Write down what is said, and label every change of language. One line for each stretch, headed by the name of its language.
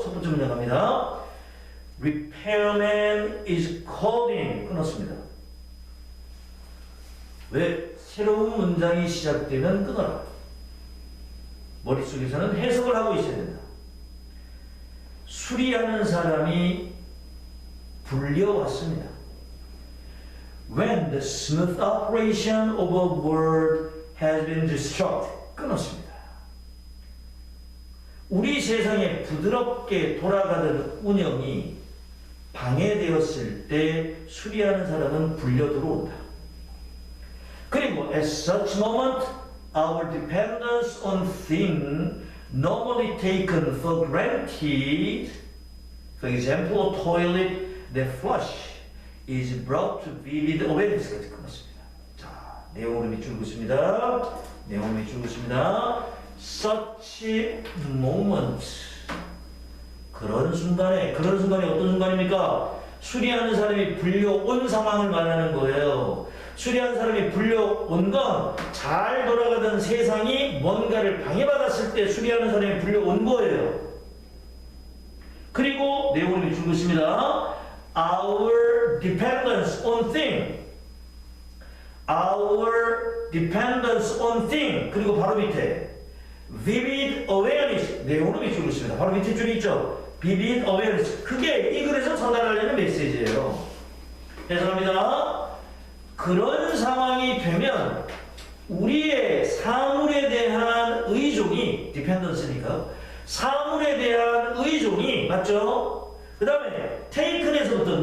Korean: 첫 번째 문장 갑니다. Repairman is called in. 끊었습니다. 왜? 새로운 문장이 시작되면 끊어라. 머릿속에서는 해석을 하고 있어야 된다. 수리하는 사람이 불려왔습니다.
English: When the smooth operation of a word has been disrupted.
Korean: 끊었습니다. 우리 세상에 부드럽게 돌아가던 운영이 방해되었을 때 수리하는 사람은 불려 들어온다.
English: 그리고 at such moment, our dependence on things normally taken for granted, for example, a toilet that flush, is brought to vivid awareness 까지 끊었습니다.
Korean: 자, 내용으로 밑줄고 있습니다. 내용으로 밑줄고 있습니다.
English: Such moment.
Korean: 그런 순간에 어떤 순간입니까? 수리하는 사람이 불려온 상황을 말하는 거예요. 수리하는 사람이 불려온 건 잘 돌아가던 세상이 뭔가를 방해받았을 때 수리하는 사람이 불려온 거예요. 그리고 내용을 밑줄고 있습니다.
English: Our dependence on thing. Our dependence on thing.
Korean: 그리고 바로 밑에 vivid awareness. 내용으로 밑줄고 있습니다. 바로 밑에 줄이 있죠. vivid awareness. 그게 이 글에서 전달하려는 메시지예요. 해석합니다. 그런 상황이 되면 우리의 사물에 대한 의존이 dependence니까 사물에 대한 의존이 맞죠? 그 다음에 taken에서부터